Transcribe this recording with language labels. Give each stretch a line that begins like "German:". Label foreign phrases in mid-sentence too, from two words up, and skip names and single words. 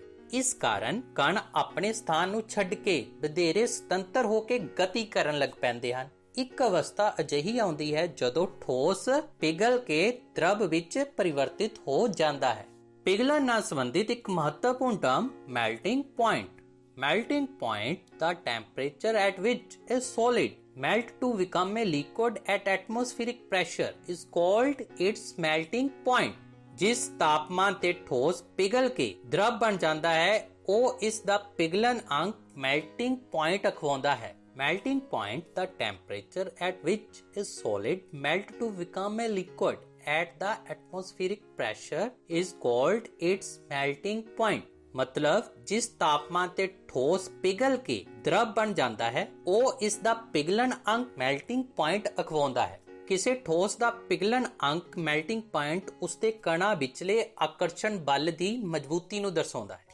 Punjabi: ਇਸ ਕਾਰਨ ਕਣ ਆਪਣੇ ਸਥਾਨ ਨੂੰ ਛੱਡ ਕੇ ਵਧੇਰੇ ਸੁਤੰਤਰ ਹੋ ਕੇ ਗਤੀ ਕਰਨ ਲੱਗ ਪੈਂਦੇ ਹਨ। ਇੱਕ ਅਵਸਥਾ ਅਜਿਹੀ ਆਉਂਦੀ ਹੈ ਜਦੋਂ ਠੋਸ ਪਿਘਲ ਕੇ ਦ੍ਰਵ ਵਿੱਚ ਪਰਿਵਰਤਿਤ ਹੋ ਜਾਂਦਾ ਹੈ। ਪਿਘਲਣ ਨਾਲ ਸੰਬੰਧਿਤ ਇੱਕ ਮਹੱਤਵਪੂਰਨ
English: term melting point. Melting point, the temperature at which a solid melt to become a liquid at atmospheric pressure is called its melting point.
Punjabi: ਜਿਸ ਤਾਪਮਾਨ ਤੇ ਠੋਸ ਪਿਘਲ ਕੇ ਦ੍ਰਵ ਬਣ ਜਾਂਦਾ ਹੈ ਉਹ ਇਸ ਦਾ ਪਿਘਲਣ ਅੰਕ
English: melting point
Punjabi: ਅਖਵਾਉਂਦਾ ਹੈ।
English: Melting point, the temperature at which a solid melt to become a liquid at the atmospheric pressure is called its melting point.
Punjabi: ਮਤਲਬ ਜਿਸ ਤਾਪਮਾਨ ਤੇ ਠੋਸ ਪਿਘਲ ਕੇ ਦ੍ਰਵ ਬਣ ਜਾਂਦਾ ਹੈ ਉਹ ਇਸ ਦਾ ਪਿਘਲਣ ਅੰਕ
English: melting point
Punjabi: ਅਖਵਾਉਂਦਾ ਹੈ। ਕਿਸੇ ਠੋਸ ਦਾ ਪਿਘਲਣ ਅੰਕ
English: melting point
Punjabi: ਉਸਦੇ ਕਣਾਂ ਵਿਚਲੇ ਆਕਰਸ਼ਣ ਬਲ ਦੀ ਮਜ਼ਬੂਤੀ ਨੂੰ ਦਰਸਾਉਂਦਾ ਹੈ।